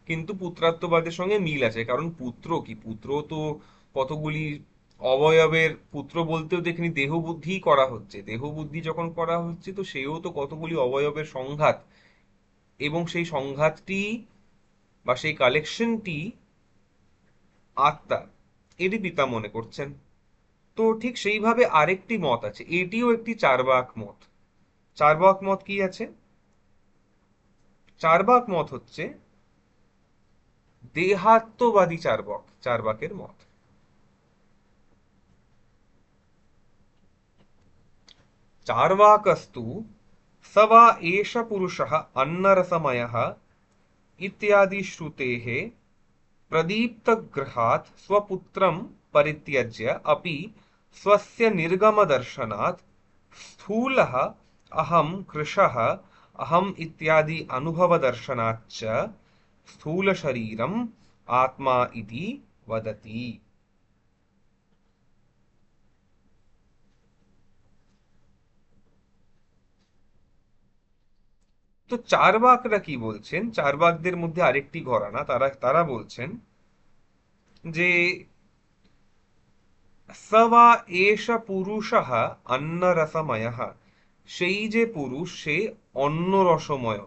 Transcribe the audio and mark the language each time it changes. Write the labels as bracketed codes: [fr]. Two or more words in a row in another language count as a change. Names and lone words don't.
[bn] কিন্তু পুত্রাত্ববাদের সঙ্গে মিল আছে, কারণ পুত্র কি, পুত্র তো কতগুলি অবয়বের, পুত্র বলতেও দেখিনি দেহ বুদ্ধি করা হচ্ছে, দেহ বুদ্ধি যখন করা হচ্ছে তো সেও তো কতগুলি অবয়বের সংঘাত, এবং সেই সংঘাতটি বা সেই কালেকশনটি আত্মা, এরই পিতা মনে করছেন। তো ঠিক সেইভাবে আরেকটি মত আছে, এটিও একটি চার্বাক মত। চার্বাক মত কি আছে? চার্বাক মত হচ্ছে দেহাত্মবাদী চার্বাক, চার্বাকের মত। [sa] चार्वाकस्तु स वा एष पुरुषः अन्नरसमयः इत्यादि श्रुतेः प्रदीप्तगृहात् स्वपुत्रं परित्यज्य अपि स्वस्य निर्गमदर्शनात् स्थूलः अहं कृशः अहम् इत्यादि अनुभवदर्शनाच्च स्थूलशरीरम् आत्मा इति वदति। [bn] তো চার্বাকরা কি বলছেন, চার্বাকদের মধ্যে আরেকটি ঘরানা, তারা তারা বলছেন যে [sa] সবা এষ পুরুষः অন্নরসময়ः, [bn] সেই যে পুরুষ সে অন্ন রসময়।